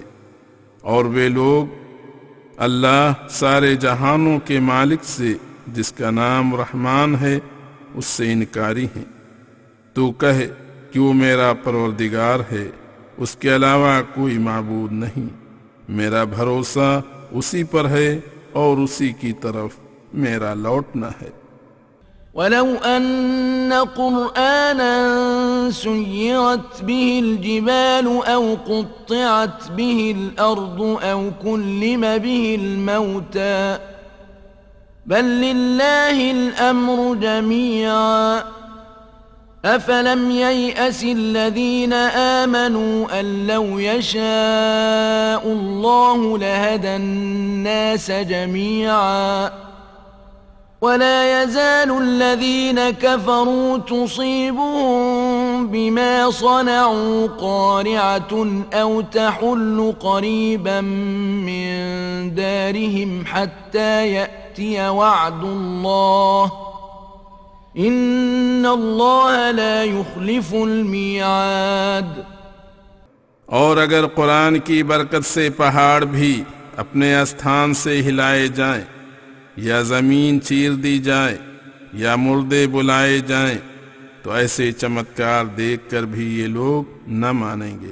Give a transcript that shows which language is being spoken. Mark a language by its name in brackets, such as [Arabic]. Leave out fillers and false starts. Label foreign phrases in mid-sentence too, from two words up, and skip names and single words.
[Hindi] और वे लोग अल्लाह सारे जहानों के मालिक से, जिसका नाम रहमान है, उससे इनकारी हैं। तू कहे कि वो मेरा परवरदिगार है, उसके अलावा कोई माबूद नहीं। मेरा भरोसा उसी पर है और उसी की तरफ मेरा लौटना है। [Arabic] ولو أن قرآنا سيرت به الجبال أو قطعت به الأرض أو كلم به الموتى بل لله الأمر جميعا أفلم ييأس الذين آمنوا أن لو يشاء الله لهدى الناس جميعا ولا يزال الذين كفروا تصيبهم بما صنعوا قارعة أو تحل قريبا من دارهم حتى يأتي وعد الله إن الله لا يخلف الميعاد. [Hindi] और अगर कुरान की बरकत से पहाड़ भी अपने स्थान से हिलाए जाएं, या जमीन चीर दी जाए, या मुर्दे बुलाए जाएं, तो ऐसे चमत्कार देखकर भी ये लोग न मानेंगे।